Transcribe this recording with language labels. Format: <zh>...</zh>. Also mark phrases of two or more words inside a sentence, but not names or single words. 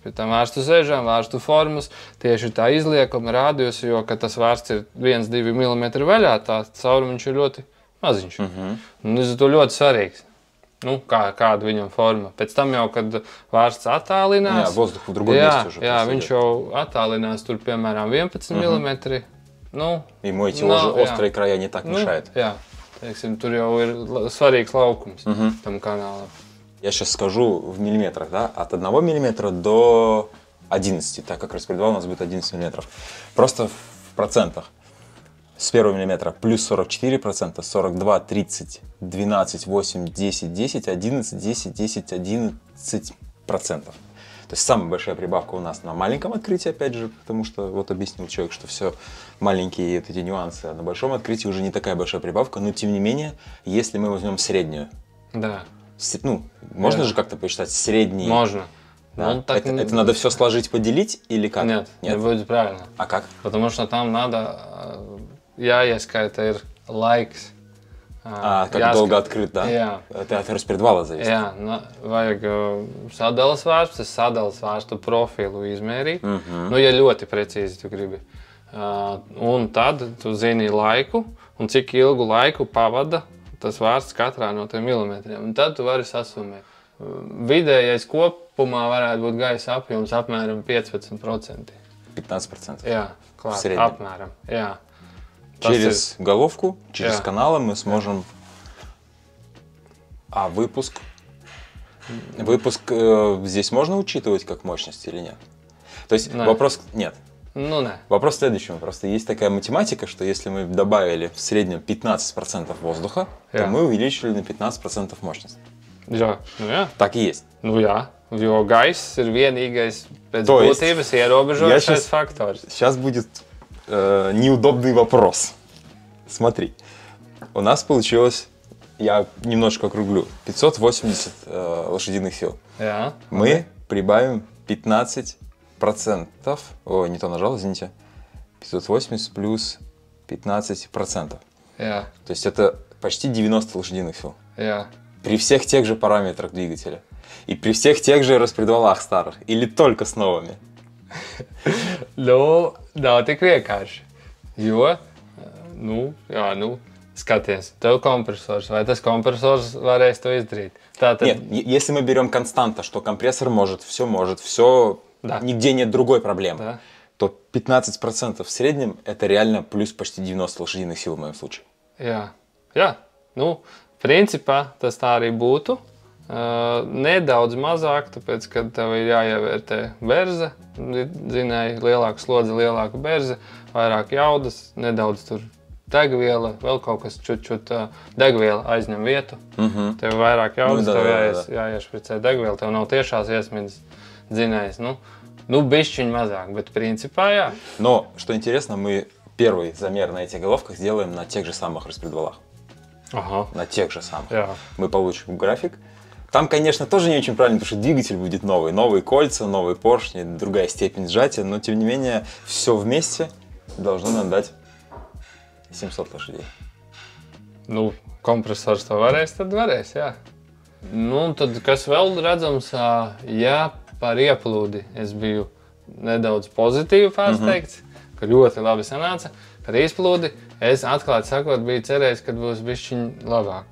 <lv>Pie tām vārstu sēžām, vārstu formas, tieši tā izliekuma rādījus, jo, kad tas vārsts ir 1-2 mm vaļā, tā caurumiņš ir ļoti maziņš. Un līdz ar to ļoti svarīgs. Nu, kāda viņam forma. Pēc tam jau, kad vārsts attālinās, viņš jau attālinās tur, piemēram, 11 mm.</lv> <ru>Ну, ему эти острые края не так мешают.</ru> <lv>Jā, teiksim, tur jau ir svarīgs laukums tam каналам.</lv> <ru>Я сейчас скажу в миллиметрах, да, от 1 миллиметра до 11, так как распредвал у нас будет 11 миллиметров. Просто в процентах. С 1 миллиметра плюс 44%, 42, 30, 12, 8, 10, 10, 11, 10, 10, 11%. То есть самая большая прибавка у нас на маленьком открытии, опять же, потому что вот объяснил человек, что все маленькие вот эти нюансы, а на большом открытии уже не такая большая прибавка, но тем не менее, если мы возьмем среднюю, ну, можно же как-то посчитать средний? Можно. Да. Ну, так... это надо все сложить, поделить или как? Нет, не будет правильно. А как? Потому что там надо,</ru> <lv>jāieskaita ir laiks.</lv> <ru>Как долго открыт, да?</ru> <lv>Jā.</lv> <ru>Это от распредвала зависит.</ru> <lv>Jā, vajag sadalas vārstu, sadalas vārstu profilu izmērīt. Nu, ja ļoti precīzi tu gribi. Un tad tu zini laiku un cik ilgu laiku pavada tas vārsts katrā no tiem milimetriem. Un tad tu vari sasumēt. Vidējais kopumā varētu būt gaisa apjoms apmēram 15%. 15%? Jā, klāt, apmēram. Jā.</lv> <ru>Через головку, через каналы мы сможем... А выпуск? Выпуск здесь можно учитывать как мощность или нет? То есть вопрос... Нет. Ну, да. Вопрос в следующем. Просто есть такая математика, что если мы добавили в среднем 15% воздуха, то мы увеличили на 15% мощность.</ru> <lv>Jā, nu jā.</lv> <ru>Так и есть.</ru> <lv>Nu jā, jo gaiss ir vienīgais pēc būtības ierobežojošais faktors.</lv> <ru>Сейчас будет неудобный вопрос. Смотри, у нас получилось, я немножко округлю, 580 лошадиных сил.</ru> <lv>Jā.</lv> <ru>Мы прибавим 15%. Ой, не то нажал, извините. 580 плюс 15%.</ru> <lv>Jā.</lv> <ru>То есть это почти 90 лошадиных сил.</ru> <lv>Jā.</lv> <ru>При всех тех же параметрах двигателя. И при всех тех же распредвалах старых. Или только с новыми.</ru> <lv>Nu, nav tik vienkārši. Jo, skaties, tev kompresors, vai tas kompresors varēs to izdarīt. Tātad...</lv> <ru>Нет, если мы берем константа, что компрессор может, да. Нигде нет другой проблемы, да. то 15% в среднем это реально плюс почти 90 лошадиных сил в моем случае.</ru> <lv>Jā. Nu, principā tas tā arī būtu. Nedaudz mazāk, tāpēc, ka tev ir jāievērtē berze, zinēji, lielāka slodze, lielāka berze, vairāk jaudas, nedaudz tur degviela, vēl kaut kas čut degviela aizņem vietu. Tev vairāk jaudas, tev jāiešpricē degviela, tev nav tiešās iesmidzes, zinējis, ну, bišķiņ mazāk, bet principā jā.</lv> <ru>Но, что интересно, мы первый замер на этих головках сделаем на тех же самых распредвалах. Ага. На тех же самых.</ru> <lv>Jā.</lv> <ru>Мы получим график. Там, конечно, тоже не очень правильно, потому что двигатель будет новый. Новые кольца, новые поршни, другая степень сжатия. Но, тем не менее, все вместе должно нам дать 700 лошадей.</ru> <lv>Nu, kompresors to varēs, tad varēs, jā. Nu, tad, kas vēl redzams, ja par ieplūdi es biju nedaudz pozitīvi pārsteigts, ka ļoti labi sanāca. Par izplūdi es atklāti sakot biju cerējis, ka būs bišķiņ labāk.</lv>